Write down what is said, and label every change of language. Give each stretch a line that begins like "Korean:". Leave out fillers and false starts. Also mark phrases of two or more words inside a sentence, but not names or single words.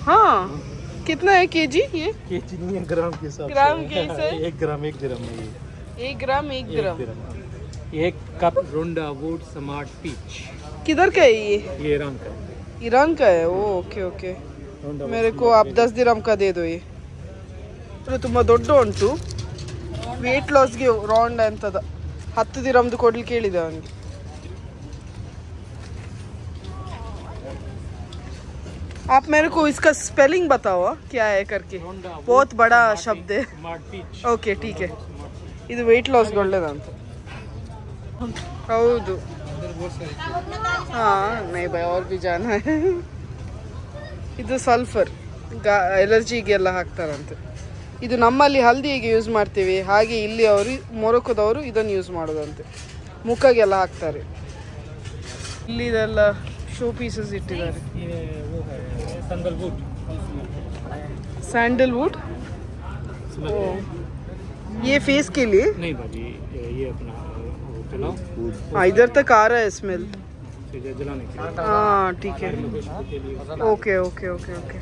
Hindi: हाँ, कितना है केजी ये? केजी नहीं है, ग्राम के हिसाब से। ग्राम के हिसाब से? 1 ग्राम 1 दिरहम है ये। 1 ग्राम 1 दिरहम। 1 कप रोंडा वुड स्मार्ट पीच। किधर का है ये? ये ईरान का है। ईरान का है। ओ, ओके ओके। मेरे को आप 10 दिरहम का दे दो ये।
Kannada: ತುಂಬಾ ದೊಡ್ಡ ಉಂಟು.
English: weight loss
Kannada: ರೌಂಡ್ ಅಂತದ 10 ದಿರಮ್ದು ಕೊಡ್ಲಿಕ್ಕೆ ಹೇಳಿದೆ ಅವನಿಗೆ.
Hindi: आप मेरे को इसका स्पेलिंग बताओ क्या है करके. बहुत बड़ा शब्द है. ओके ठीक है.
Kannada: ಇದು
English: weight loss
Kannada: ಒಳ್ಳೆದಂತ. ಹೌದು.
Hindi: हाँ नहीं भाई और भी जाना है.
Kannada: ಇದು
English: sulphur allergy
Kannada: ಹಾಕ್ತಾರಂತೆ. ಇದು ನಮ್ಮಲ್ಲಿ ಹಲ್ದಿಗೆ ಯೂಸ್ ಮಾಡ್ತೀವಿ, ಹಾಗೆ ಇಲ್ಲಿ ಅವರು ಮೊರೊಕೊದವರು ಇದನ್ನು ಯೂಸ್ ಮಾಡೋದಂತೆ, ಮುಖಗೆಲ್ಲ ಹಾಕ್ತಾರೆ. ಇಲ್ಲಿ ಇದೆಲ್ಲ
English: show pieces
Kannada: ಇಟ್ಟಿದ್ದಾರೆ.
Hindi: सैंडलवुड ये फेस के लिए नहीं भाजी, ये अपना चलाओ। हाँ, इधर तक आ रहा है स्मेल. जलाने के लिए। हाँ ठीक है. ओके ओके ओके ओके.